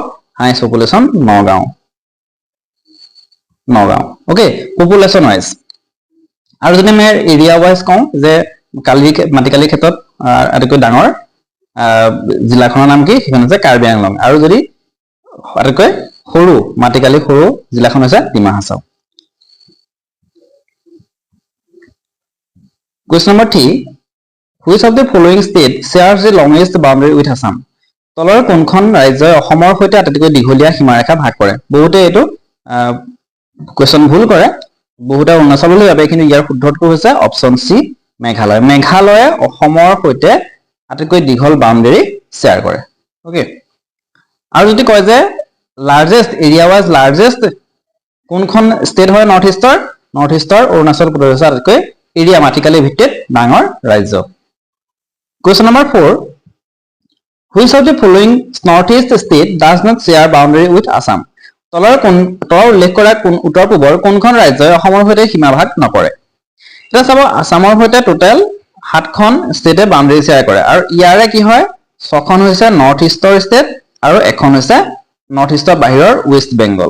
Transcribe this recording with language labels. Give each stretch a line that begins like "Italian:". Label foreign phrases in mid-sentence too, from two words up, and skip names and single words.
English: highest population নগাঁও। okay, population wise.
Assamese: আৰু যদি আমি
English: area wise
Assamese: কওঁ যে মাটিকালিৰ ক্ষেত্ৰত আটাইতকৈ ডাঙৰ জিলাখনৰ নাম কি? সেইখন হৈছে কাৰ্বি আংলং। আৰু যদি আটাইতকৈ সৰু মাটিকালি সৰু জিলাখন হৈছে ডিমা হাছাও।
English: Question number 3. Which of the following state shares the longest boundary with Assam?
Assamese: তলৰ কোনখন ৰাজ্যই অসমৰ সৈতে আটাইতকৈ দীঘলীয়া সীমাৰেখা ভাগ কৰে? বহুতে এইটো কুৱেশ্যন ভুল কৰে, বহুতে অৰুণাচল বুলি ভাবে, কিন্তু ইয়াৰ শুদ্ধ উত্তৰ হৈছে
English: option C
Assamese: মেঘালয়। মেঘালয়ে অসমৰ সৈতে আটাইতকৈ দীঘল
English: boundary share
Assamese: কৰে। ওকে, আৰু যদি কয় যে
English: largest area wise largest
Assamese: কোনখন ষ্টেট হয়
English: north eastৰ
Assamese: অৰুণাচল প্ৰদেশ হৈছে আটাইতকৈ এৰিয়া মাটিকালি ভিত্তিত ডাঙৰ ৰাজ্য।
English: Question number 4. Which of the following northeast state does not share boundary with Assam?
Assamese: তলৰ উল্লেখ কৰা উত্তৰ পূবৰ কোনখন ৰাজ্যই অসমৰ সৈতে সীমা ভাগ নকৰে? এতিয়া চাব, আসামৰ সৈতে টোটেল 7খন
English: stateএ boundary share
Assamese: কৰে আৰু ইয়াৰে কি হয় 6খন হৈছে
English: north eastৰ state
Assamese: আৰু এখন হৈছে
English: north eastৰ
Assamese: বাহিৰৰ ৱেষ্ট বেংগল।